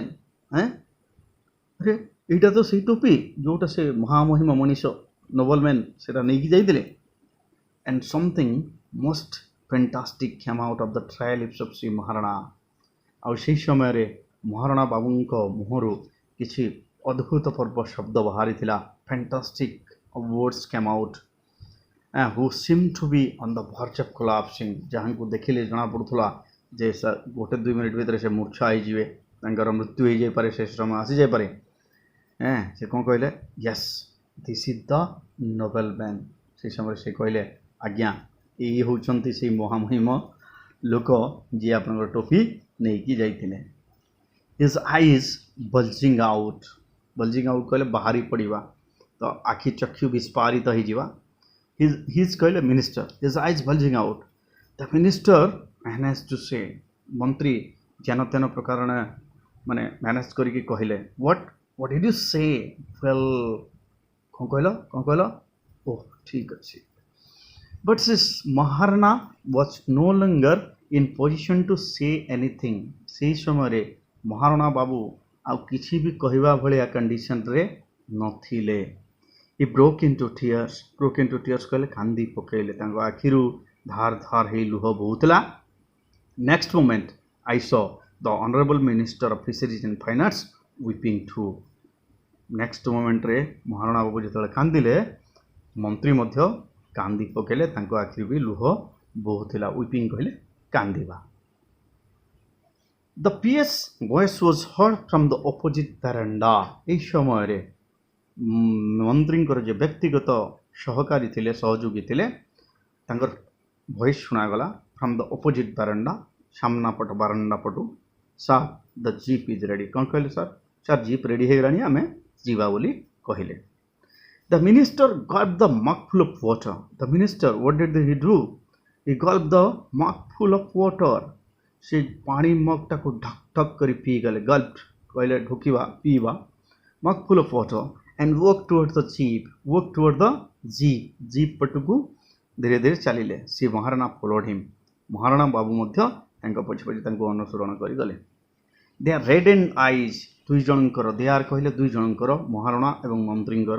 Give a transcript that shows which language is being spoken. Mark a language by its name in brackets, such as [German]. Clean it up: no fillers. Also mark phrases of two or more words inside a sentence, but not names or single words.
[Odia] ଆରେ ଏଇଟା ତ ସେଇ ଟୋପି ଯେଉଁଟା ସେ ମହାମହିମ ମଣିଷ ନୋବେଲମ୍ୟାନ୍ ସେଟା ନେଇକି ଯାଇଥିଲେ। [English] and something most fantastic came out of the dry lips of ଶ୍ରୀ ମହାରଣା। [Odia] ଆଉ ସେହି ସମୟରେ ମହାରଣା ବାବୁଙ୍କ ମୁହଁରୁ କିଛି ଅଦ୍ଭୁତପୂର୍ବ ଶବ୍ଦ ବାହାରିଥିଲା। [English] fantastic words came out। who seemed to be on the verge of collapsing। [Odia] ଯାହାଙ୍କୁ ଦେଖିଲେ ଜଣାପଡ଼ୁଥିଲା ଯେ ଗୋଟେ 2 ମିନିଟ୍ ଭିତରେ ସେ ମୂର୍ଚ୍ଛା ହେଇଯିବେ, ତାଙ୍କର ମୃତ୍ୟୁ ହେଇଯାଇପାରେ, ସେ ସମୟ ଆସିଯାଇପାରେ। ସେ କ'ଣ କହିଲେ? [English] yes this is the nobleman. [Odia] ସେହି ସମୟରେ ସେ କହିଲେ, ଆଜ୍ଞା ଏଇ ହେଉଛନ୍ତି ସେଇ ମହାମହିମ ଲୋକ ଯିଏ ଆପଣଙ୍କର ଟୋପି ନେଇକି ଯାଇଥିଲେ। [English] his eyes bulging out. bulging out [Odia] କହିଲେ ବାହାରି ପଡ଼ିବା, ତ ଆଖି ଚକ୍ଷୁ ବିସ୍ଫାରିତ ହେଇଯିବା। [English] ହିଜ୍ କହିଲେ ମିନିଷ୍ଟର। his eyes bulging out. the minister manage to say. [Odia] ମନ୍ତ୍ରୀ ଯେନ ତେନ ପ୍ରକାର ମାନେ ମ୍ୟାନେଜ୍ କରିକି କହିଲେ, [English] what did you say? [Odia] well କ'ଣ କହିଲ? ଓହ ଠିକ୍ ଅଛି। [English] but this Maharana was no longer in position to say anything। [Odia] ସେହି ସମୟରେ ମହାରଣା ବାବୁ ଆଉ କିଛି ବି କହିବା ଭଳିଆ କଣ୍ଡିସନରେ ନଥିଲେ। [English] he broke into tears। [Odia] କହିଲେ କାନ୍ଦି ପକାଇଲେ, ତାଙ୍କ ଆଖିରୁ ଧାର ଧାର ହେଇ ଲୁହ ବହୁଥିଲା। [English] next moment I saw the honorable minister of fisheries and finance weeping too। next moment [Odia] ରେ ମହାରଣା ବାବୁ ଯେତେବେଳେ କାନ୍ଦିଲେ, ମନ୍ତ୍ରୀ ମଧ୍ୟ କାନ୍ଦି ପକାଇଲେ, ତାଙ୍କ ଆଖିରୁ ବି ଲୁହ ବହୁଥିଲା। ୱିପିଂ କହିଲେ କାନ୍ଦିବା। [English] the PS voice was heard from the opposite veranda. [Odia] ଏହି ସମୟରେ ମନ୍ତ୍ରୀଙ୍କର ଯେ ବ୍ୟକ୍ତିଗତ ସହକାରୀ ଥିଲେ, ସହଯୋଗୀ ଥିଲେ, ତାଙ୍କର ଭଏସ୍ ଶୁଣାଗଲା [English] from the opposite veranda, [Odia] ସାମ୍ନା ପଟ ବାରାଣ୍ଡା ପଟୁ। [English] sir the jeep is ready. [Odia] କ'ଣ କହିଲେ? ସାର୍ ଜିପ୍ ରେଡ଼ି ହେଇଗଲାଣି, ଆମେ ଯିବା ବୋଲି କହିଲେ। [English] The minister gulped the mug full of water। The minister, what did he do? He gulped the mug full of water। [Odia] ସେ ପାଣି ମଗ୍ଟାକୁ ଢକ୍ ଢକ୍ କରି ପିଇଗଲେ। ଗଲ୍ପ କହିଲେ ଢୋକିବା, ପିଇବା। [English] mug full of water and walked towards the jeep। walked toward the jeep। [Odia] ଜିପ୍ ପଟକୁ ଧୀରେ ଧୀରେ ଚାଲିଲେ। [English] ଶ୍ରୀ ମହାରଣା followed him। [Odia] ମହାରଣା ବାବୁ ମଧ୍ୟ ତାଙ୍କ ପଛେ ପଛେ ତାଙ୍କୁ ଅନୁସରଣ କରିଗଲେ। [English] their reddened eyes। [Odia] ଦୁଇ ଜଣଙ୍କର, ଦେୟାର କହିଲେ ଦୁଇ ଜଣଙ୍କର, ମହାରଣା ଏବଂ ମନ୍ତ୍ରୀଙ୍କର।